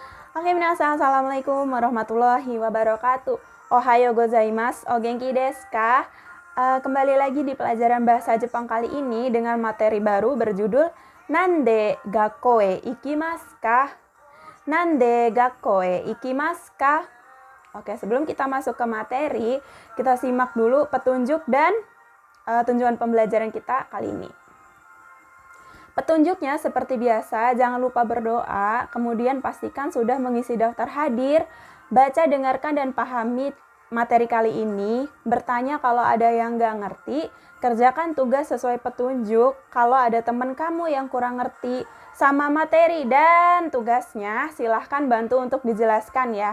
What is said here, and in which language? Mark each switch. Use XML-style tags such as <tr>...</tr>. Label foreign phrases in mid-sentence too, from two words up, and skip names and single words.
<id>Oke, minasan,</id> <ar>السلام عليكم ورحمة الله وبركاته.</ar> <ja>おはようございます、お元気ですか?</ja> <id>Kembali lagi di pelajaran bahasa Jepang kali ini dengan materi baru berjudul</id> <ja>なんで学校へ行きますか? なんで学校へ行きますか?</ja> <id>Oke, sebelum kita masuk ke materi, kita simak dulu petunjuk dan tujuan pembelajaran kita kali ini. Petunjuknya seperti biasa, jangan lupa berdoa, kemudian pastikan sudah mengisi daftar hadir, baca, dengarkan, dan pahami materi kali ini, bertanya kalau ada yang nggak ngerti, kerjakan tugas sesuai petunjuk, kalau ada teman kamu yang kurang ngerti sama materi dan tugasnya, silahkan bantu untuk dijelaskan ya.</id>